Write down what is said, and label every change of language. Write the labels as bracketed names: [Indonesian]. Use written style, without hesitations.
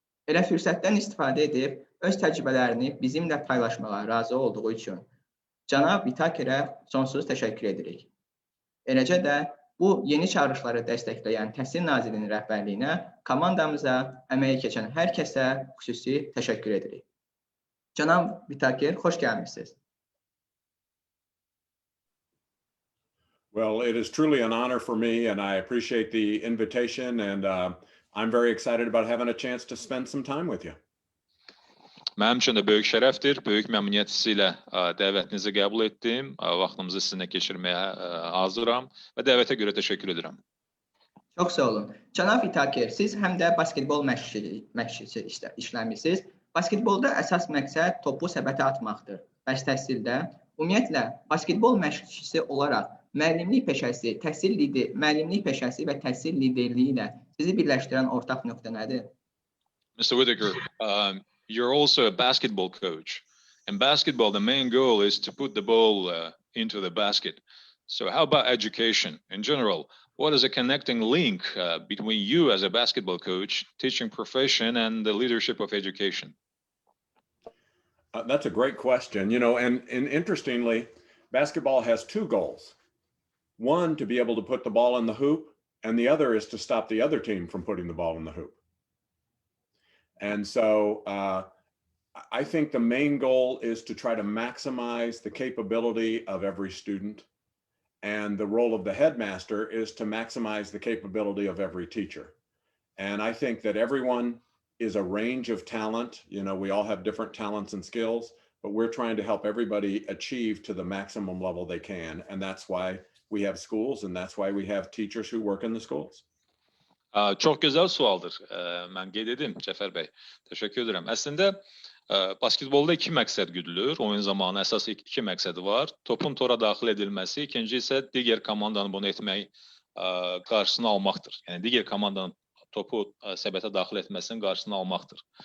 [Azerbaijani] Elə fürsətdən istifadə edib, öz təcrübələrini bizimlə paylaşmağa razı olduğu üçün Cənab Vitakerə sonsuz təşəkkür edirik. Eləcə də bu yeni çağırışları dəstəkləyən Təhsil Nazirliyinin rəhbərliyinə, komandamıza, əməyi keçən hər kəsə xüsusi təşəkkür edirik. Cənab Vitaker, xoş gəlmişsiniz. [English] Well, it is truly an honor for me, and I appreciate the invitation, and I'm very excited about having a chance to spend some time with you. [Azerbaijani] Mənim üçün də böyük şərəfdir, böyük məmnuniyyət hissi ilə dəvətinizi qəbul etdim, vaxtımızı sizinlə keçirməyə hazıram və dəvətə görə təşəkkür edirəm. Çox sağ olun. Cənab Vitaker, siz həm də basketbol məşqçisi işləmişsiniz. Basketbolda əsas məqsəd topu səbətə atmaqdır. Bəs təhsildə, ümumiyyətlə, basketbol məşqçisi olaraq müəllimlik peşəsi, müəllimlik peşəsi və təhsil liderliyi ilə sizi birləşdirən ortaq nöqtə nədir? [English] Mr. Whitaker, you're also a basketball coach. In basketball, the main goal is to put the ball into the basket. So how about education in general? What is a connecting link between you as a basketball coach, teaching profession, and the leadership of education? That's a great question. You know, and interestingly, basketball has two goals. One, to be able to put the ball in the hoop, and the other is to stop the other team from putting the ball in the hoop. And so I think the main goal is to try to maximize the capability of every student. And the role of the headmaster is to maximize the capability of every teacher. And I think that everyone is a range of talent. You know, we all have different talents and skills, but we're trying to help everybody achieve to the maximum level they can. And that's why we have schools, and that's why we have teachers who work in the schools. [Azerbaijani] Çox gözəl sualdır. Mən qeyd edim, Cəfər bəy. Təşəkkür edirəm. Əslində, basketbolda iki məqsəd güdülür. Oyun zamanı əsas iki məqsədi var. Topun tora daxil edilməsi, ikinci isə digər komandanın bunu etmək qarşısını almaqdır. Yəni, digər komandanın topu səbətə daxil etməsinin qarşısını almaqdır.